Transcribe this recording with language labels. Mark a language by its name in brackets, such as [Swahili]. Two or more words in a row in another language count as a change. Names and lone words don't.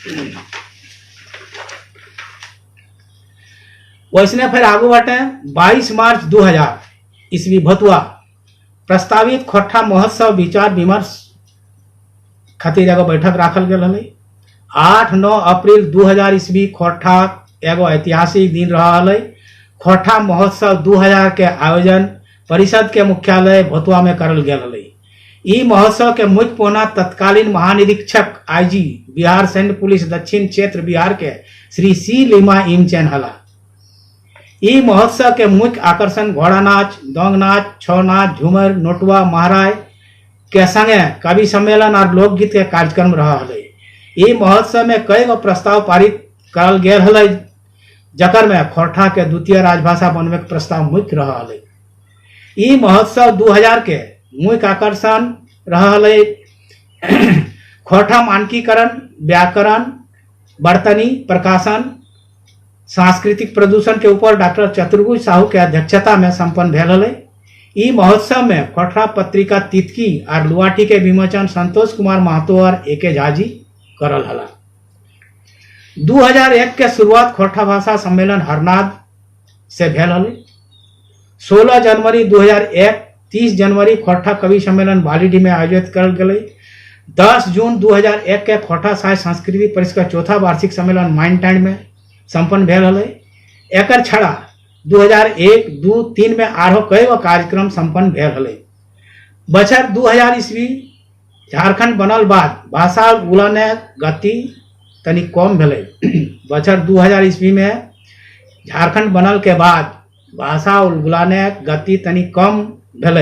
[Magahi] वैसने फिर आगू बाटे 22 मार्च 2000 ईस्वी भतुआ प्रस्तावित खोरठा महोत्सव विचार विमर्श खातिर एगो बैठक राखल गेल हलै। 8-9 अप्रैल 2000 ईस्वी खोरठा एगो ऐतिहासिक दिन रहा हलै। खोरठा महोत्सव 2000 के आयोजन परिषद के मुख्यालय भतुआ में करल गेल हलै। ई महोत्सव के मुख्य पौना तत्कालीन महानिरीक्षक आईजी बिहार सैन्य पुलिस दक्षिण क्षेत्र बिहार के श्री सी लिमा इमचैन हला। ई महोत्सव के मुख्य आकर्षण घोड़ा नाच, दोंग नाच, छौ नाच, झूमर, नोटवा, महाराज के संगे कवि सम्मेलन और लोकगीत के कार्यक्रम रहा हलै। ई महोत्सव में कई गो प्रस्ताव पारित करल गेल हलै, जकर में खोरठा के द्वितीय राजभाषा बनवे के प्रस्ताव मुख्य रहा हलै। ई महोत्सव 2000 के मुख्य आकर्षण रहा हलै खोरठा मानकीकरण, व्याकरण, बर्तनी, प्रकाशन, सांस्कृतिक प्रदूषण के ऊपर डॉक्टर चतुर्भुज साहू के अध्यक्षता में संपन्न भेल हलै। ई महोत्सव में खोरठा पत्रिका तितकी और लुआठी के विमोचन संतोष कुमार महतो और एके झा जी करल हला। 2001 के शुरुआत खोरठा भाषा सम्मेलन हरनाद से भेल हलै। 16 जनवरी 2001, 30 जनवरी खोरठा कवि सम्मेलन बालीडीह में आयोजित करल गेलै। 10 जून 2001 के खोरठा साहित्य संस्कृति परिषद का चौथा वार्षिक सम्मेलन माइनटैंड में संपन्न भेल हलै। एकर छड़ा 2001, 2, 3 में आरो कई गो कार्यक्रम संपन्न भेल हलै। बछर 2000 ईस्वी झारखंड बनल बाद भाषा उलने गति तनी कम भेलै। बछर 2000 ईस्वी में झारखंड बनल के बाद भाषा उलगुलाने गति तनी कम भेलै।